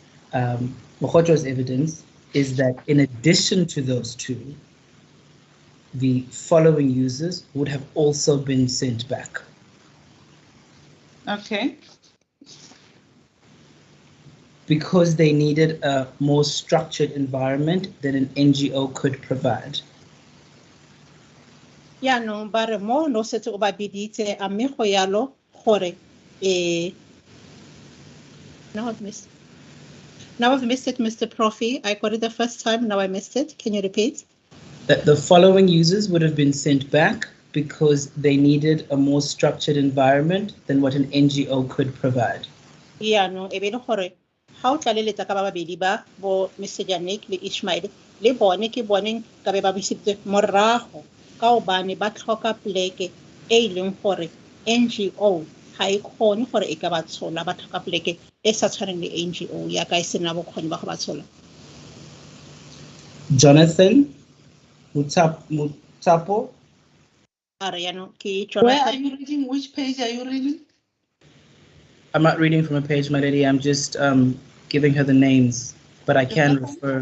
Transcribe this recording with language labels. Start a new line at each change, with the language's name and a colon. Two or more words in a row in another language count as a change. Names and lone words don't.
English: Mokgojo's evidence is that in addition to those two, the following users would have also been sent back. Okay. Because they needed a more structured environment than an NGO could provide.
Tswana: Ya no bare mo no setse o ba biditse a mme go yalo gore
English: now I've missed it,
Tswana: Mr. Profi.
English: I got it the first time, now I missed it. Can you repeat? That the following users would have been sent back because they needed a more structured environment than what an NGO could provide.
Tswana: Ya no e be le gore ha o tla le letsa ka ba babedi ba bo Mr. Janik le Ishmael le bone ke boneng ka be ba bisitse morago ka obane ba tlhoka pleke e leng gore NGO ha e kgone gore e ka ba tshola ba tlhoka pleke e sa tshwaneng le NGO ya ka e sena bokgoni ba go ba tshola.
English: Jonathan Mutapo. Where are you reading? Which page are you reading? I'm not reading from a page, my lady. I'm just giving her the names, but I can refer.